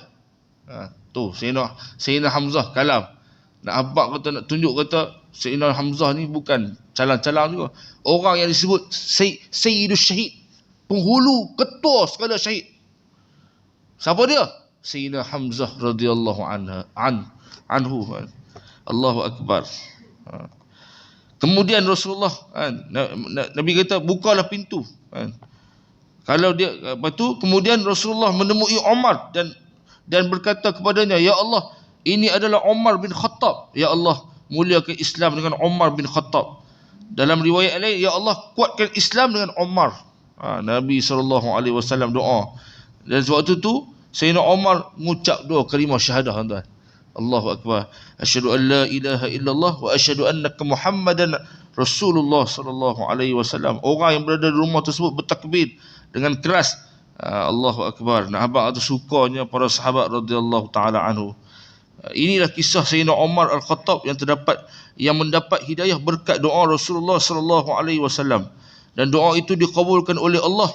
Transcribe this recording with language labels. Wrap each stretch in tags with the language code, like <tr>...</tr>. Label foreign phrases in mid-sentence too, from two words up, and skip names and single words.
<ms>Tu Sayyidina Hamzah kalam. Nak habaq kata, nak tunjuk kata Sayyidina Hamzah ni bukan calang-calang juga. Orang yang disebut</ms> <ar>سيد الشهيد,</ar> <ms>penghulu ketua segala syahid. Siapa dia? Sayyidina Hamzah</ms> <ar>رضي الله عنه. الله أكبر.</ar> <ms>Kemudian Rasulullah Nabi kata, bukalah pintu. Kalau dia, lepas tu kemudian Rasulullah menemui Umar dan berkata kepadanya, ya Allah, ini adalah Umar bin Khattab. Ya Allah, muliakan Islam dengan Umar bin Khattab. Dalam riwayat lain, ya Allah, kuatkan Islam dengan Umar. Nabi SAW doa. Dan waktu tu Sayyidina Umar mengucap dua kalimah syahadah, tuan-tuan.</ms> <ar>الله أكبر. أشهد أن لا إله إلا الله وأشهد أنك محمدا رسول الله صلى الله عليه وسلم.</ar> <ms>Orang yang berada di rumah tersebut bertakbir dengan keras.</ms> <ar>الله أكبر.</ar> <ms>Nak habaq atas sukanya para sahabat</ms> <ar>رضي الله تعالى عنه.</ar> <ms>Inilah kisah Sayyidina Umar Al-Khattab yang mendapat hidayah berkat doa Rasulullah</ms> <ar>صلى الله عليه وسلم,</ar> <ms>dan doa itu dikabulkan oleh Allah.</ms>